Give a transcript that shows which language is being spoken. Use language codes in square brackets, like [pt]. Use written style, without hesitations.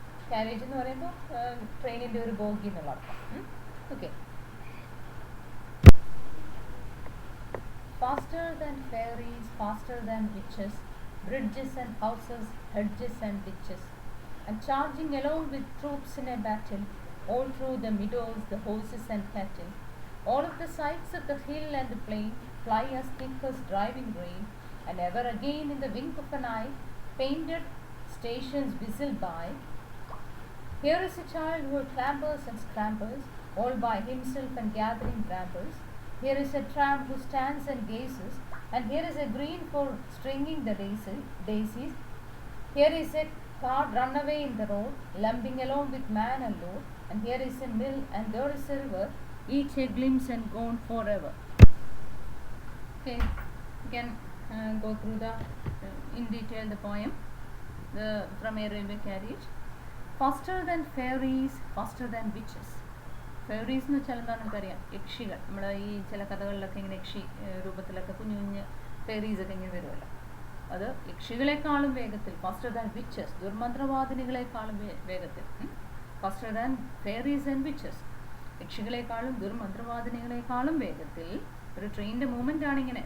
[ml] Carriage എന്ന് പറയുമ്പോൾ ട്രെയിനിൻ്റെ ഒരു ബോഗി എന്നുള്ള അർത്ഥം. Okay. [en] Faster than ferries, faster than witches, bridges and houses, hedges and ditches, and charging along with troops in a battle, all through the meadows, the horses and cattle, all of the sights of the hill and the plain fly as thick as driving rain, and ever again in the wink of an eye, painted stations whistle by. Here is a child who clambers and scrambers, all by himself and gathering brambles. Here is a tramp who stands and gazes, and here is a green for stringing the daisies. Here is a cart run away in the road, lumbering along with man and load, and here is a mill, and there is a river, each a glimpse and gone forever. Okay, you can go through in detail the poem from a railway carriage. Faster than fairies, faster than witches. [ml] Fairies എന്ന് വെച്ചാൽ എന്താണെന്ന് നമുക്കറിയാം, യക്ഷികൾ. നമ്മുടെ ഈ ചില കഥകളിലൊക്കെ ഇങ്ങനെ യക്ഷി രൂപത്തിലൊക്കെ കുഞ്ഞു കുഞ്ഞ് ഫെയറീസൊക്കെ ഇങ്ങനെ വരുമല്ലോ. അത് യക്ഷികളെക്കാളും വേഗത്തിൽ, [en] faster than witches, [ml] ദുർമന്ത്രവാദിനികളെക്കാളും വേഗത്തിൽ. [en] faster than fairies and witches, [ml] യക്ഷികളെക്കാളും ദുർമന്ത്രവാദിനികളെക്കാളും വേഗത്തിൽ ഒരു ട്രെയിനിൻ്റെ മൂവ്മെൻ്റ് ആണ് ഇങ്ങനെ.